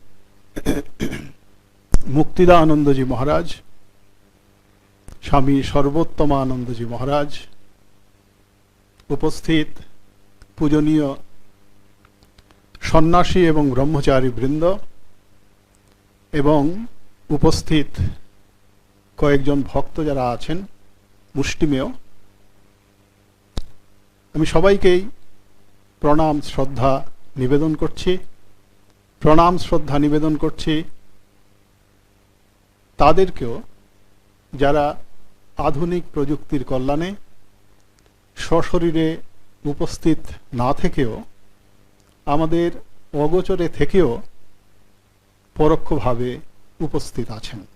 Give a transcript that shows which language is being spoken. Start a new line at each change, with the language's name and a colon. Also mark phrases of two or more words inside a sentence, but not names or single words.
Bangla: মুক্তিদানন্দ জি মহারাজ, স্বামী সর্বোত্তমানন্দ জি মহারাজ, উপস্থিত পূজনীয় সন্ন্যাসী এবং ব্রহ্মচারী বৃন্দ এবং উপস্থিত কয়েকজন ভক্ত যারা আছেন মুষ্টিমেয়, আমি সবাইকেই প্রণাম শ্রদ্ধা নিবেদন করছি। প্রণাম শ্রদ্ধা নিবেদন করছি তাদেরকেও যারা আধুনিক প্রযুক্তির কল্যাণে সশরীরে উপস্থিত না থেকেও আমাদের অগোচরে থেকেও পরোক্ষভাবে উপস্থিত আছেন।